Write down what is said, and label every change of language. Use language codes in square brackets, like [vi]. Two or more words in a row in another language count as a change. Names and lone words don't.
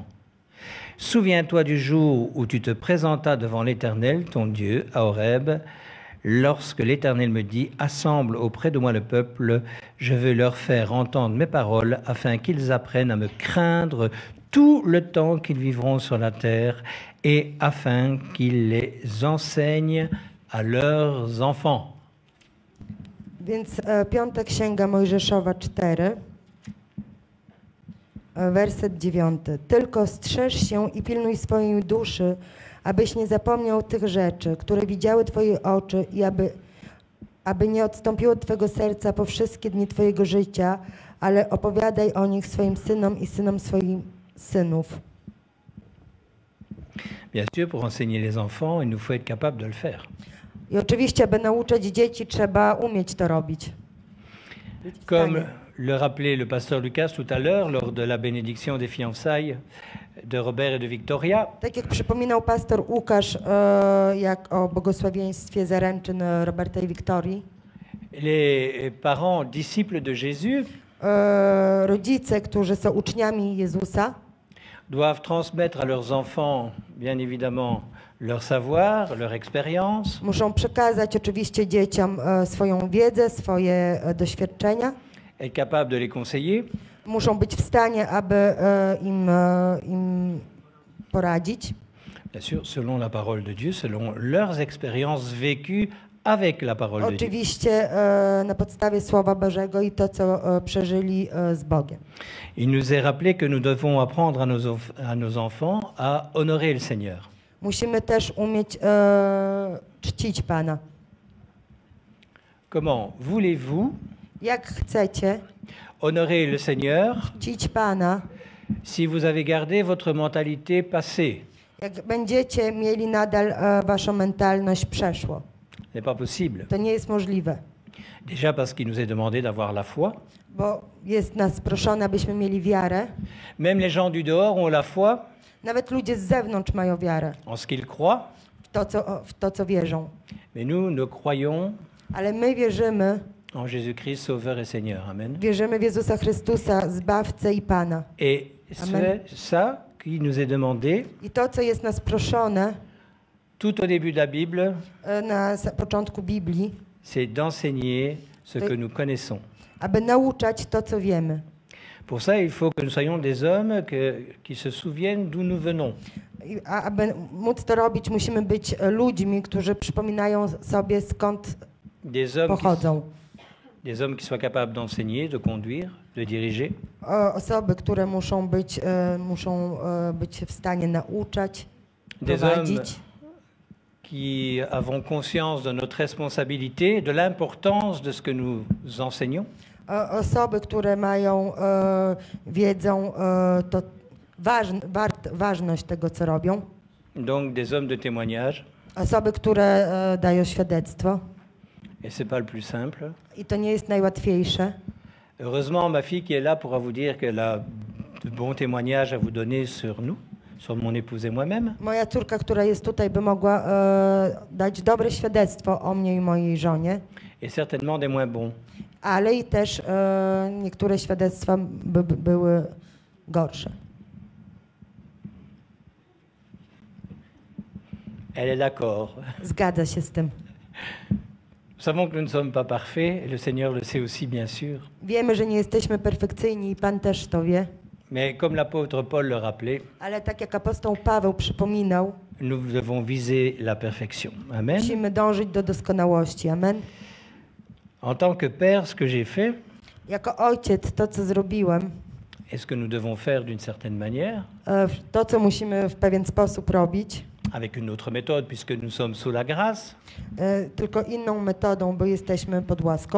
[fr] Souviens-toi du jour où tu te présentas devant l'Éternel, ton Dieu, à Horeb, lorsque l'Éternel me dit « Assemble auprès de moi le peuple, je veux leur faire entendre mes paroles, afin qu'ils apprennent à me craindre tout le temps qu'ils vivront sur la terre, et afin qu'ils les enseignent à leurs enfants. » [pl] Więc piąta Księga Mojżeszowa 4, werset 9. Tylko strzeż się i pilnuj swojej duszy, abyś nie zapomniał tych rzeczy, które widziały Twoje oczy i aby nie odstąpiło Twego serca po wszystkie dni Twojego życia, ale opowiadaj o nich swoim synom i synom swoich synów. [fr] Bien sûr, pour enseigner les enfants, il nous faut être capable de le faire. [pl] I oczywiście, aby nauczać dzieci, trzeba umieć to robić. [fr] Comme le rappelait le pasteur Lucas tout à l'heure lors de la bénédiction des fiançailles de Robert et de Victoria, [pl] Tak jak przypominał pastor Łukasz, jak o błogosławieństwie zaręczyn Roberta i Wiktorii, [fr] les parents disciples de Jésus [pl] rodzice, którzy są uczniami Jezusa, [fr] doivent transmettre à leurs enfants, bien évidemment, leur savoir, leur expérience, [pl] muszą przekazać oczywiście dzieciom swoją wiedzę, swoje doświadczenia. [fr] être capables de les conseiller, [pl] Muszą być w stanie, aby im poradzić. [fr] bien sûr, selon la parole de Dieu, selon leurs expériences vécues avec la parole de Dieu. [pl] Oczywiście na podstawie Słowa Bożego i to, co przeżyli z Bogiem. [fr] Il nous est rappelé que nous devons apprendre à nos enfants à honorer le Seigneur. [pl] Musimy też umieć czcić Pana. [fr] Comment voulez-vous [pl] Jak chcecie [fr] honorer le Seigneur [pl] czcić Pana, [fr] si vous avez gardé votre mentalité passée? [pl] jak będziecie mieli nadal waszą mentalność przeszłą? [fr] Ce n'est pas possible. [pl] To nie jest możliwe, [fr] Déjà parce qu'il nous est demandé d'avoir la foi. [pl] bo jest nas proszone, abyśmy mieli wiarę. [fr] Même les gens du dehors ont la foi [pl] Nawet ludzie z zewnątrz mają wiarę [fr] en ce qu'ils croient, [pl] w to, co wierzą. [fr] mais nous croyons [pl] Ale my wierzymy [fr] en Jésus-Christ, Sauveur et Seigneur. Amen. [pl] Wierzymy w Jezusa Chrystusa, Zbawcę i Pana. [fr] Et c'est ça qui nous est demandé [pl] I to, co jest nas proszone [fr] tout au début de la Bible, [pl] na początku Biblii, [fr] c'est d'enseigner ce que nous connaissons. [pl] aby nauczać to, co wiemy. [fr] Pour ça, il faut que nous soyons des hommes qui se souviennent d'où nous venons. [pl] A aby móc to robić, musimy być ludźmi, którzy przypominają sobie, skąd pochodzą. [fr] Des hommes qui soient capables d'enseigner, de conduire, de diriger. [pl] Osoby, które muszą być w stanie nauczać, [fr] Des hommes [pl] prowadzić. [fr] Qui avons conscience de notre responsabilité, de l'importance de ce que nous enseignons. [pl] Osoby, które mają wiedzą to ważność tego, co robią. [fr] Donc des hommes de témoignage. [pl] Osoby, które dają świadectwo. [fr] Et c'est pas le plus simple. [pl] I to nie jest najłatwiejsze. [fr] Heureusement, ma fille qui est là pourra vous dire qu'elle a de bons témoignages à vous donner sur nous, sur mon épouse et moi-même. [pl] Moja córka, która jest tutaj, by mogła dać dobre świadectwo o mnie i mojej żonie. [fr] Et certainement des moins bons. [pl] Ale i też niektóre świadectwa były gorsze. [fr] Elle est d'accord. [pl] Zgadza się z tym. [fr] Nous savons que nous ne sommes pas parfaits, et le Seigneur le sait aussi, bien sûr. [pl] Wiemy, że nie jesteśmy perfekcyjni i Pan też to wie. [fr] Mais comme l'apôtre Paul le rappelait, [pl] Ale tak jak apostoł Paweł przypominał, [fr] nous devons viser la perfection. Amen. [pl] musimy dążyć do doskonałości. Amen. [fr] En tant que père, ce que j'ai fait, [pl] Jako ojciec, to co zrobiłem, [fr] et ce que nous devons faire d'une certaine manière, [pl] to co musimy w pewien sposób robić, [fr] avec une autre méthode puisque nous sommes sous la grâce, [pl] tylko inną metodą, bo jesteśmy pod łaską.